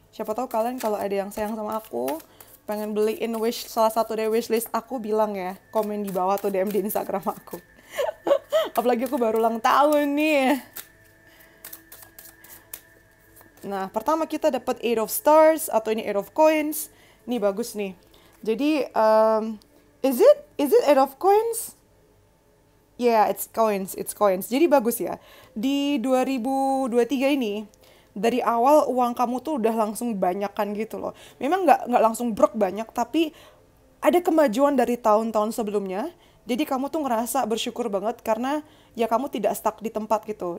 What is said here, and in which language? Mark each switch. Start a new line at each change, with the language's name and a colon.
Indonesian: Siapa tahu kalian kalau ada yang sayang sama aku, pengen beliin salah satu dari wishlist aku, bilang ya, komen di bawah atau DM di Instagram aku. Apalagi aku baru ulang tahun nih. Nah, pertama kita dapat Eight of Stars atau ini Eight of Coins. Ini bagus nih. Jadi,
English: is it Eight of Coins? Yeah, it's coins.
Indonesian: Jadi bagus ya. Di 2023 ini, dari awal uang kamu tuh udah langsung banyakan gitu loh. Memang nggak langsung brok banyak, tapi ada kemajuan dari tahun-tahun sebelumnya. Jadi kamu tuh ngerasa bersyukur banget karena ya kamu tidak stuck di tempat gitu.